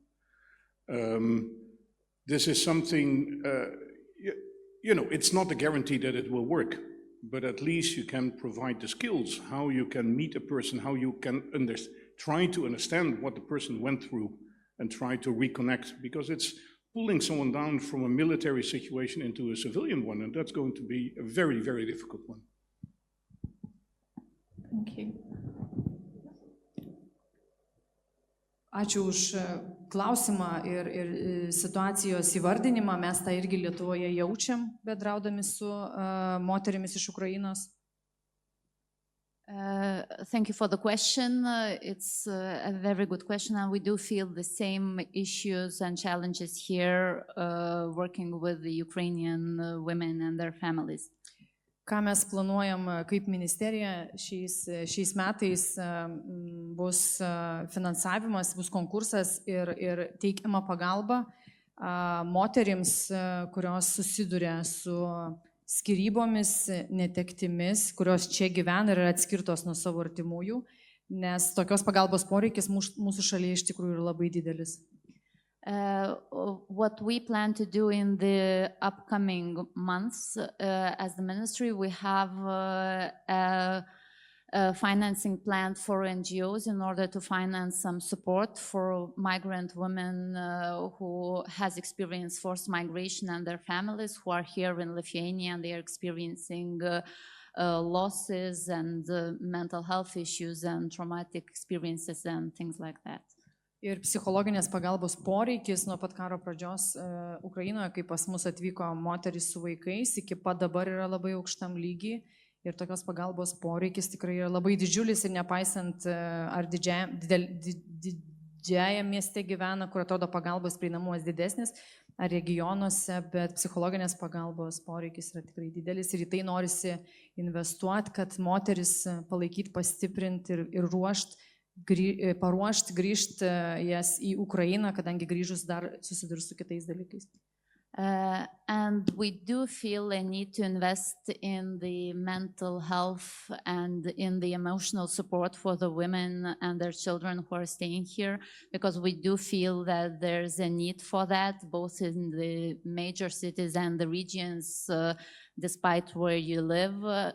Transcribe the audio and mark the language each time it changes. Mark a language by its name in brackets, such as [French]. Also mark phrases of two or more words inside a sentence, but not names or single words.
[English] This is something, it's not a guarantee that it will work, but at least you can provide the skills, how you can meet a person, how you can try to understand what the person went through and try to reconnect, because it's pulling someone down from a military situation into a civilian one, and that's going to be a very, very difficult one. Thank you. [Lithuanian] Ačiū už klausimą ir situacijos įvardinimą. Mes tą irgi Lietuvoje jaučiam, bendraudami su moterimis iš Ukrainos. [English] Thank you for the question. It's a very good question, and we do feel the same issues and challenges here working with the Ukrainian women and their families. [Lithuanian] Ką mes planuojam kaip ministerija šiais metais bus finansavimas, bus konkursas ir teikiama pagalba moterims, kurios susiduria su skirybomis, netektimis, kurios čia gyvena ir yra atskirtos nuo savo artimųjų, nes tokios pagalbos poreikis mūsų šalyje iš tikrųjų yra labai didelis. [English] What we plan to do in the upcoming months as the ministry, we have a financing plan for NGOs in order to finance some support for migrant women who has experienced forced migration and their families who are here in Lithuania, and they are experiencing losses and mental health issues and traumatic experiences and things like that. [Lithuanian] Ir psichologinės pagalbos poreikis nuo pat karo pradžios Ukrainoje, kai pas mus atvyko moteris su vaikais, iki pat dabar yra labai aukštam lygiai. Ir tokios pagalbos poreikis tikrai yra labai didžiulis ir nepaisant ar didžiajame mieste gyvena, kur atrodo pagalbos prieinamumas didesnis, ar regionuose, bet psichologinės pagalbos poreikis yra tikrai didelis ir į tai norisi investuoti, kad moteris palaikyti, pastiprinti ir paruošti grįžti jas į Ukrainą, kadangi grįžus dar susidurs su kitais dalykais. [English] And we do feel a need to invest in the mental health and in the emotional support for the women and their children who are staying here, because we do feel that there's a need for that, both in the major cities and the regions, despite where you live.